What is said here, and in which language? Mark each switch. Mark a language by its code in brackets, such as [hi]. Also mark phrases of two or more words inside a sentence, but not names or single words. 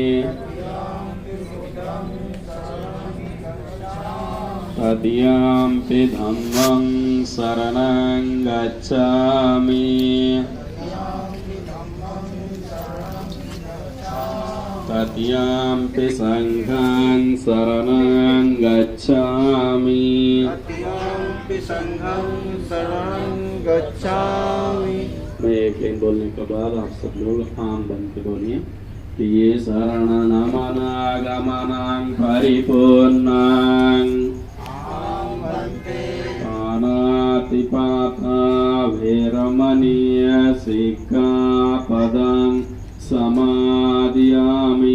[pi] तृतीयम्पि धम्मं शरणं गच्छामि। तृतीयम्पि संघं शरणं गच्छामि। [hi] मैं एक लाइन बोलने के बाद आप सब लोग आम बन के बोलिए। [pi] ये शरणनमनागमनं परिपूर्णं पानातिपाता वैरमणीय सिक्खापदं समादयामि।